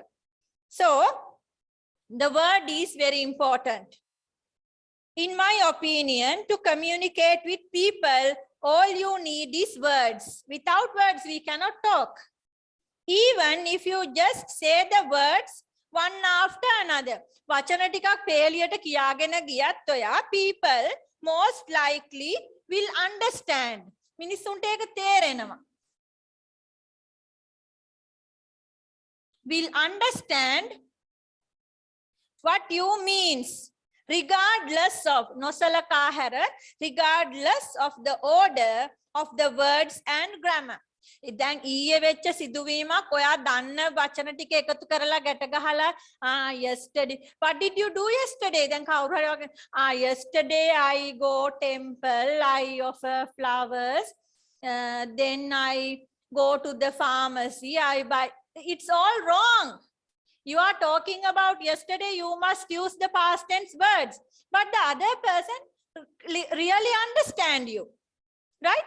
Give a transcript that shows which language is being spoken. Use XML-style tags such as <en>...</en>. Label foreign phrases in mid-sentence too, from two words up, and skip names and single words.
<en>So, the word is very important. In my opinion, to communicate with people, all you need is words. Without words, we cannot talk. Even if you just say the words one after another.</en> <si>වචන ටිකක් පේලියට කියාගෙන ගියත් ඔයා</si> <en>people most likely will understand.</en> <si>මිනිස්සුන්ට ඒක තේරෙනවා.</si> <en>Will understand what you means, regardless of</en> <si>නොසලකා හැර,</si> <en>regardless of the order of the words and grammar.</en> <si>දැන් ඊයේ වෙච්ච සිදුවීමක් ඔයා දන්න වචන ටික එකතු කරලා ගැට ගහලා</si> <en>yesterday, what did you do yesterday?</en> <si>දැන් කවුරු හරි වගේ</si> <en>yesterday I go temple, I offer flowers, then I go to the pharmacy, I buy. It's all wrong. You are talking about yesterday, you must use the past tense words, but the other person really understand you, right?</en>